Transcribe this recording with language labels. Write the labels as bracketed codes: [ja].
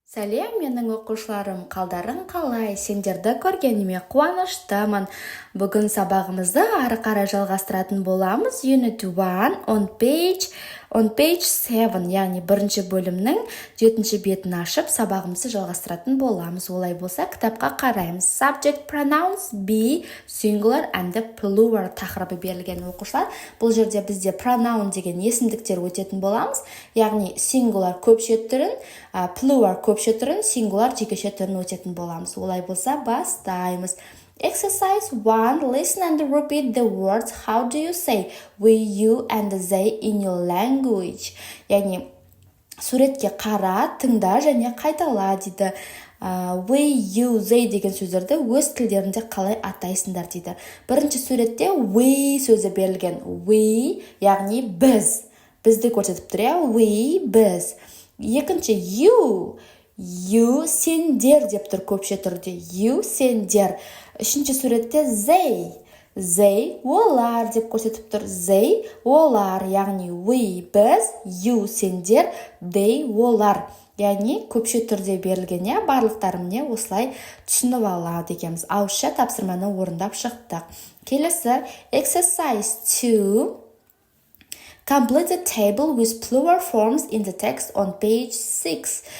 [kk] Сәлем, менің оқушыларым, қалдарың қалай? Сендерді көргеніме қуаныштымын. Бүгін сабағымызды ары қарай жалғастыратын боламыз. [en] Unit 1 on page 7, [kk] яғни бірінші бөлімнің 7-ші бетін ашып, сабағымызды жалғастыратын боламыз. Олай болса, кітапқа қараймыз. [en] Subject pronouns be, singular and plural [kk] тақырыбы берілген оқушылар. Бұл жерде бізде pronoun деген есімдіктер өтетін боламыз. Яғни singular көпше түрін, plural көпше түрін, singular жекеше түрін өтетін боламыз. Олай болса, бастаймыз. Exercise 1. [en] Listen and repeat the words. How do you say we, you, and they in your language? [kk] Яғни, суретке қара, тыңда және қайтала дейді. [en] We, you, they [kk] деген сөздерді өз тілдерінде қалай атайсыңдар дейді. Бірінші суретте we сөзі берілген. We, яғни біз. Бізді көрсетіп тұр, we, біз. Екінші you сендер деп тұр көпше түрде. You сендер. Үшінші суретте they олар деп көрсетіп тұр. They олар, яғни we біз, you сендер, they олар. Яғни көпше түрде берілген, барлықтарым осылай түсініп алады екенбіз. Ауызша тапсырманы орындап шықтық. Келесі exercise 2. [en] Complete the table with plural forms in the text on page 6.